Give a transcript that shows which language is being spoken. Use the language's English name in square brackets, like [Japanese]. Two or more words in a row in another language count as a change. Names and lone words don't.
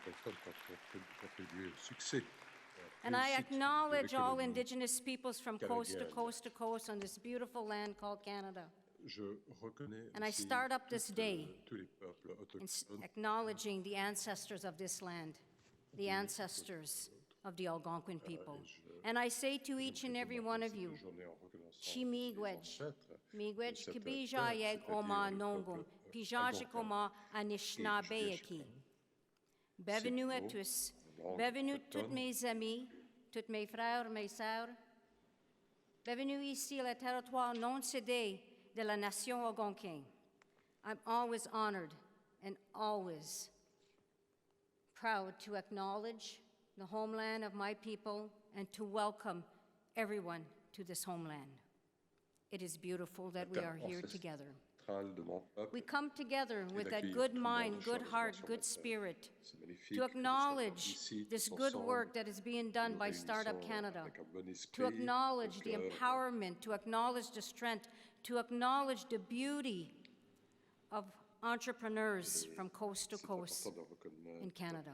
[English] And I acknowledge all Indigenous peoples from coast to coast to coast on this beautiful land called Canada. And I start up this day acknowledging the ancestors of this land, the ancestors of the Algonquin people. And I say to each and every one of you, [Algonquin] Chimigwej, Migwej kibija yeg oma nongum, pijajikoma anishnabeyeki. [French] Bienvenue à tous. Bienvenue toutes mes amis, tous mes frères, mes sœurs. Bienvenue ici au territoire non cédé de la nation algonquine. [English] I'm always honored and always proud to acknowledge the homeland of my people and to welcome everyone to this homeland. It is beautiful that we are here together. We come together with that good mind, good heart, good spirit to acknowledge this good work that is being done by Startup Canada, to acknowledge the empowerment, to acknowledge the strength, to acknowledge the beauty of entrepreneurs from coast to coast in Canada.